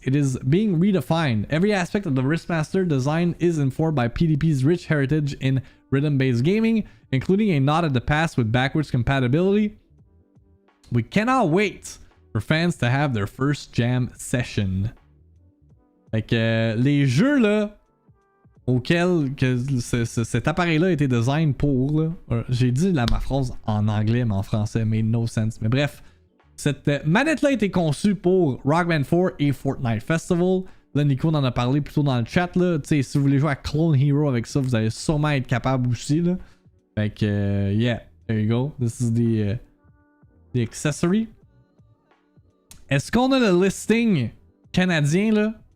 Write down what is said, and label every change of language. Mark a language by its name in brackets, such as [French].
[English] It is being redefined. Every aspect of the Riffmaster design is informed by PDP's rich heritage in rhythm-based gaming, including a nod at the past with backwards compatibility. We cannot wait for fans to have their first jam session. [French] Fait que les jeux là auxquels que cet appareil-là a été design pour, là, j'ai dit ma phrase en anglais mais en français, [English] made no sense. [French] Mais bref, cette manette-là a été conçue pour Rock Band 4 et Fortnite Festival. Là, Nico en a parlé plutôt dans le chat. Là. Si vous voulez jouer à Clone Hero avec ça, vous allez sûrement être capable aussi. Là. Fait que, [English] yeah, there you go. This is the accessory. [French] Est-ce qu'on a le listing canadien là?